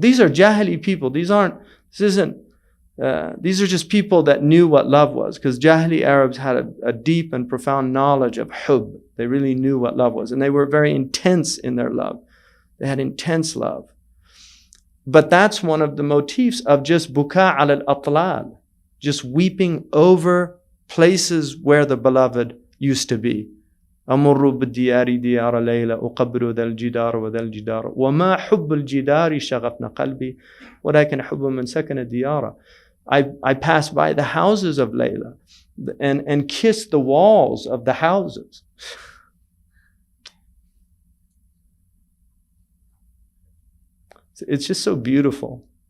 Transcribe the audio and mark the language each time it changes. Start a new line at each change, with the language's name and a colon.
English: These are Jahili people. These are just people that knew what love was, because Jahili Arabs had a deep and profound knowledge of hub. They really knew what love was, and they were very intense in their love. They had intense love. But that's one of the motifs of just buka al atlal, just weeping over places where the beloved used to be.
Arabic: أمر بالديار ديار ليلى أقبل ذا الجدار وذا الجدار وما حب الجدار شغفنا قلبي ولكن حب من سكن الديار.
English: I pass by the houses of Layla and kiss the walls of the houses. It's just so beautiful.